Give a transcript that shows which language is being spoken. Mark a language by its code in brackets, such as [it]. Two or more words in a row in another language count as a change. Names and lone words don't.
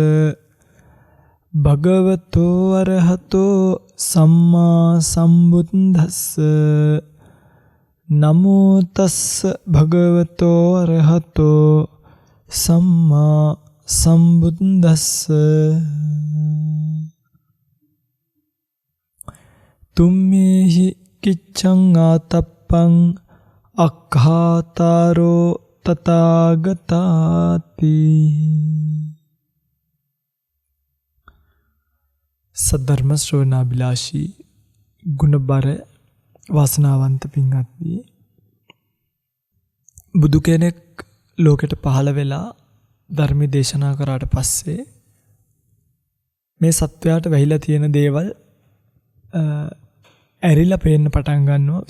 [pi] භගවතෝ අරහතෝ සම්මා සම්බුද්දස්ස නමෝ තස්ස භගවතෝ අරහතෝ සම්මා සම්බුද්දස්ස තුම්මේහි කිච්ඡං ආතප්පං අක්ඛාතාරෝ තථාගතාති. [si] සද්ධර්ම ශ්‍රවණාබිලාෂී ගුණබර වාසනාවන්ත පින්වත්නි, බුදු කෙනෙක් ලෝකෙට පහළ වෙලා ධර්ම දේශනා කරාට පස්සේ මේ සත්වයාට වෙහිලා තියෙන දේවල් ඇරිලා පේන්න පටන් ගන්නවා.